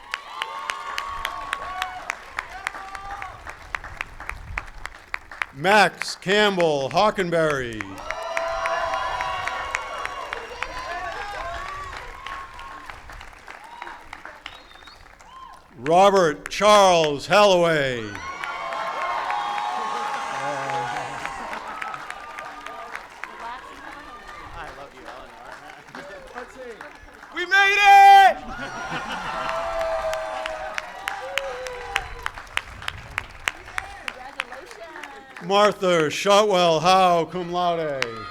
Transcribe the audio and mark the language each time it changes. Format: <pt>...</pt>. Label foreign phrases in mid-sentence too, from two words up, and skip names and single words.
<en>Max Campbell Hockenberry. Robert Charles Halloway. We made it! Martha Shotwell Howe,</en> <la>cum laude.</la>